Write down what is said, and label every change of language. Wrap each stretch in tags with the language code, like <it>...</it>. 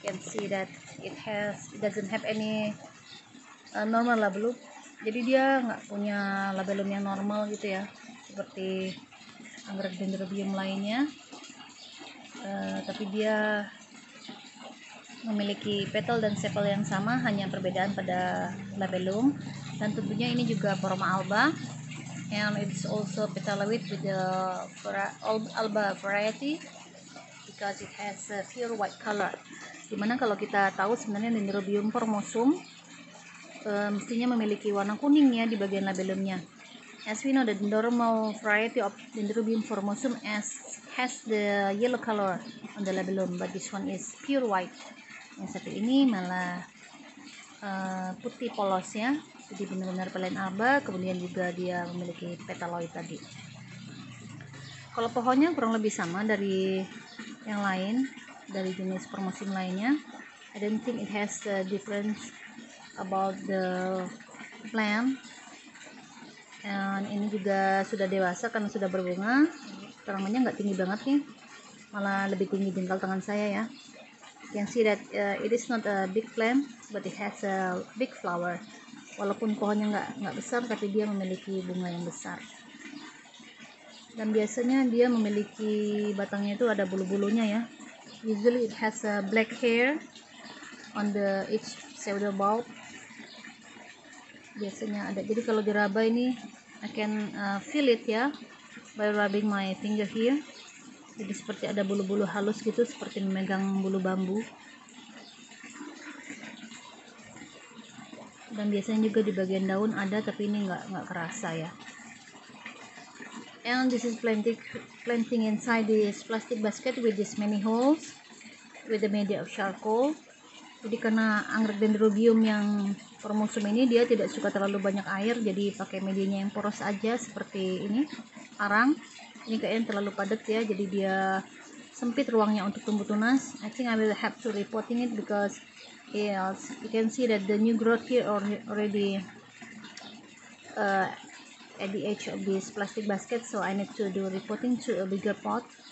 <en>You can see that it doesn't have any normal labellum.</en> <id>Jadi dia nggak punya labellum yang normal gitu ya, seperti anggrek dendrobium lainnya. Tapi dia memiliki petal dan sepal yang sama, hanya perbedaan pada labellum. Dan tentunya ini juga forma alba,</id> <en>and it's also petaloid with the alba variety because it has a pure white color.</en> <id>Dimana kalau kita tahu sebenarnya dendrobium formosum mestinya memiliki warna kuning ya di bagian labellumnya.</id> <en>As we know, the normal variety of dendrobium formosum has the yellow color on the labellum, but this one is pure white.</en> <id>Yang satu ini malah putih polos ya, jadi benar-benar pelayan alba. Kemudian juga dia memiliki petaloid tadi. Kalau pohonnya kurang lebih sama dari yang lain, dari jenis formosum lainnya.</id> <en>I don't think it has the difference about the plant.</en> <id>And ini juga sudah dewasa karena sudah berbunga. Tanamannya nggak tinggi banget nih, malah lebih tinggi jengkal tangan saya ya.</id> <en>You can see that it is not a big plant, but it has a big flower.</en> <id>Walaupun pohonnya nggak besar, tapi dia memiliki bunga yang besar. Dan biasanya dia memiliki batangnya itu ada bulu-bulunya ya.</id> <en>Usually it has a black hair on the each pseudobulb.</en> <id>Biasanya ada. Jadi kalau diraba ini,</id> <en>I can feel it ya by rubbing my finger here.</en> <id>Jadi seperti ada bulu-bulu halus gitu, seperti memegang bulu bambu. Dan biasanya juga di bagian daun ada, tapi ini nggak kerasa ya.</id> <en>And this is planting inside this plastic basket with this many holes with the media of charcoal.</en> <id>Jadi karena anggrek dendrobium yang formosum ini dia tidak suka terlalu banyak air, jadi pakai medianya yang poros aja seperti ini, arang. Ini kayaknya terlalu padat ya, jadi dia sempit ruangnya untuk tumbuh tunas.</id> <en>I think I will have to repotting it because yes, you can see that the new growth here already at the edge of this plastic basket, so I need to do repotting to a bigger pot.</en>